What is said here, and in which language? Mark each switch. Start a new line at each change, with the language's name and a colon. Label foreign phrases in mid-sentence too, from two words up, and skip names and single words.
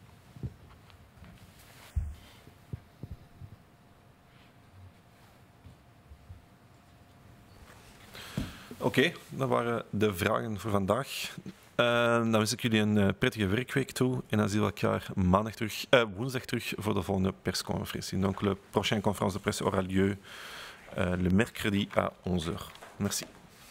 Dutch: Oké, dat waren de vragen voor vandaag. Dan wens ik jullie een prettige werkweek toe. En dan zien we elkaar woensdag terug voor de volgende persconferentie.
French: Donc, la prochaine conférence de presse aura lieu le mercredi à 11h. Merci.